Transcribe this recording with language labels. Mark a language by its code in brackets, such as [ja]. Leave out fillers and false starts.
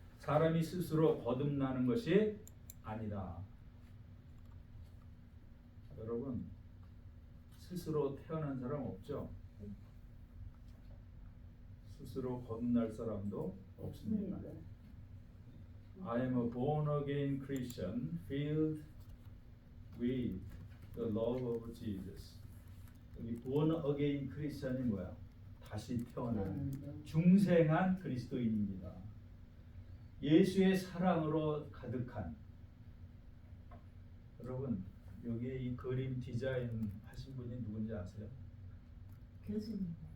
[ko] 사람이 스스로 거듭나는 것이 아니다. 여러분 스스로 태어난 사람 없죠? 스스로 거듭날 사람도 없습니다. [en] I am a born again Christian filled with the love of Jesus. [ko] 여기 born again Christian이 뭐야? 다시 태어난 중생한 그리스도인입니다. 예수의 사랑으로 가득한. 여러분 여기 이 그림 디자인 하신 분이 누군지 아세요? 교수님.